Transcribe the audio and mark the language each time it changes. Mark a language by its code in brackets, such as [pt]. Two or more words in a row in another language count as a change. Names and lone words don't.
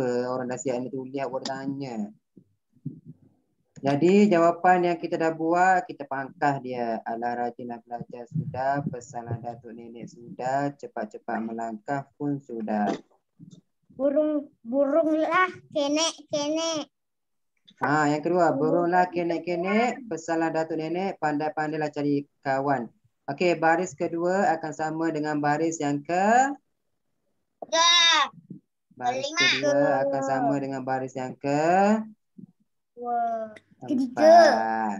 [ms] Orang dah siap ni tulis baru tanya. Jadi jawapan yang kita dah buat, kita pangkah dia. Alah, rajinlah belajar sudah, pesanlah Datuk Nenek sudah, cepat-cepat melangkah pun sudah. Burung Burunglah kenek-kenek. Yang kedua, burunglah kenek-kenek, pesanlah Datuk Nenek, pandai-pandailah cari kawan. Okey, baris kedua akan sama dengan baris yang baris kedua akan sama dengan baris yang keempat.